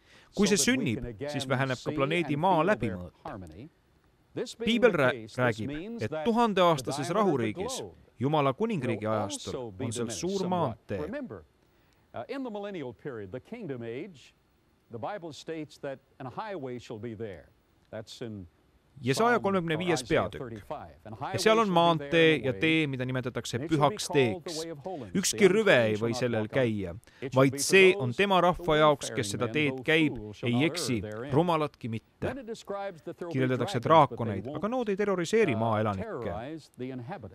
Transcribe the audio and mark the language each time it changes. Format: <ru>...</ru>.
<et>Kui see sünnib, siis väheneb ka planeedi maa läbimõõt. Piibel räägib, et Tuhandeaastases rahuriigis, Jumala kuningriigi ajastul, on seal suur maantee.</et> <en>In the millennial period, the kingdom age, the Bible states that a highway shall be there. That's in</en> <et>Jesaja 35. peatükk. Ja seal on maantee ja tee, mida nimetatakse pühaks teeks. Ükski rüve ei või sellel käia, vaid see on tema rahva jaoks, kes seda teed käib, ei eksi, rumalatki mitte. Kirjeldatakse draakoneid, aga nood ei terroriseeri maaelanikke.</et>